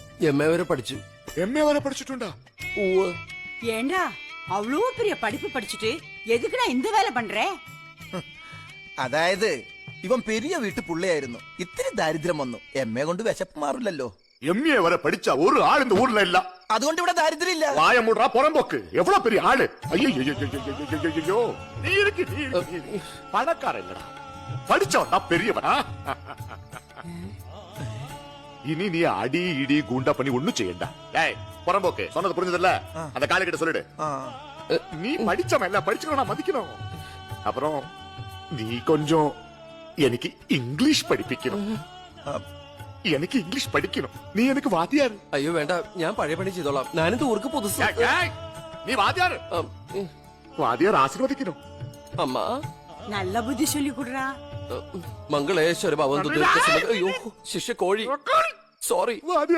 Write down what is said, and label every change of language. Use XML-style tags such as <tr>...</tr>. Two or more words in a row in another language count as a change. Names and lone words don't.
<ml>MA വരെ പഠിച്ചു. MA വരെ പഠിച്ചിട്ടുണ്ടാ?</ml> <ta>ஏண்டா அவ்வளோ பெரிய படிப்பு படிச்சுட்டு எதுக்குடா இந்த வேலை பண்றே?</ta> <ml>അതായത് ഇവൻ</ml> <ta>பெரிய வீட்டு</ta> <ml>പുള്ളിയായിരുന്നു. ഇത്തിരി ദാരിദ്ര്യം വന്നു. MA കൊണ്ട് വിശപ്പ് മാറില്ലല്ലോ. MA വരെ പഠിച്ച ഒരു ആൾ</ml> <ta>இந்த ஊர்ல இல்ல.</ta> <ml>അതുകൊണ്ട് ഇവിടെ ദാരിദ്ര്യം ഇല്ല. വായ മൂടാ പുറമ്പോക്ക്.</ml> <ta>எவ்வளவு பெரிய</ta> <ml>ആള്. അയ്യോ നീ ഇരിക്ക്. പണക്കാരല്ലടാ. പഠിച്ചോണ്ടാ പെരിയവനാ.</ml> <ta>இனி நீ அடி இடி கூண்டா பண்ணி ஒண்ணும் செய்யண்டா. ஏய் புறம்போக்கு சொன்னது புரிஞ்சதில்ல? அந்த காலை கிட்ட சொல்லிடு. நீ படிச்சவன் படிச்சுக்கணும் மதிக்கணும். அப்புறம் நீ கொஞ்சம் எனக்கு இங்கிலீஷ் படிப்பிக்கணும்.</ta> <ml>എനിക്ക് ഇംഗ്ലീഷ് പഠിക്കണം. നീ എനിക്ക് വാദ്യാർ. അയ്യോ വേണ്ട, ഞാൻ പഴയ പണി ചെയ്തോളാം. ഞാനിത്</ml> <ta>ஊருக்கு புதுசு.</ta> <ml>നീ വാദ്യാർ. വാദ്യാർ ആശീർവദിക്കണം. അമ്മ</ml> <ta>நல்ல புத்தி சொல்லி கொடுறா.</ta> <ml>മംഗളേശ്വര ഭവന്തു. അയ്യോ ശിഷ്യ കോഴി. സോറി.</ml>